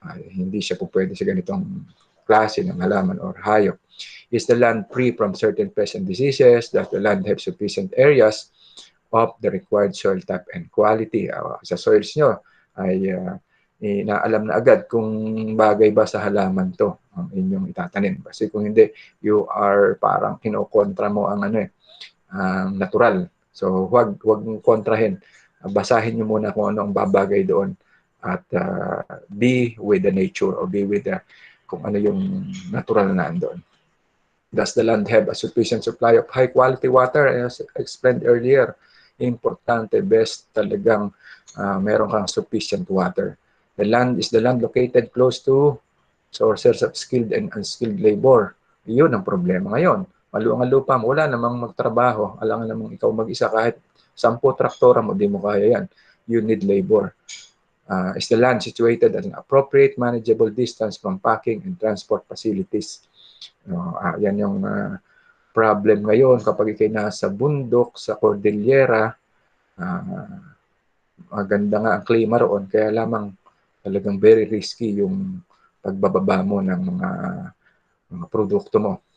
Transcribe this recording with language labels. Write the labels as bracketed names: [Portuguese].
[Filipino] Hindi siya po pwede sa ganitong klase ng halaman or hayop. [English] Is the land free from certain pests and diseases? Does the land have sufficient areas of the required soil type and quality? [Filipino] Sa soils nyo ay inaalam na agad kung bagay ba sa halaman to ang inyong itatanim. Kasi kung hindi, [English] you are [Filipino] parang kinokontra mo ang ang natural. So huwag kontrahin. Basahin nyo muna kung ano ang babagay doon at [English] be with the nature or be with [Filipino] kung ano yung natural na nandoon. [English] Does the land have a sufficient supply of high quality water? As explained earlier, [Filipino] importante, best talagang meron kang [English] sufficient water. Is the land located close to sources of skilled and unskilled labor? [Filipino] Iyon ang problema ngayon. Maluang ang lupa mo, wala namang magtrabaho. Alangan namang ikaw mag-isa, kahit 10 traktora mo, di mo kaya yan. [English] You need labor. Is the land situated at an appropriate, manageable distance from packing and transport facilities? [Filipino] Yan yung problem ngayon kapag ikay nasa bundok, sa Cordillera, maganda nga ang klima roon, kaya lamang talagang [English] very risky [Filipino] yung pagbababa mo ng mga produkto mo.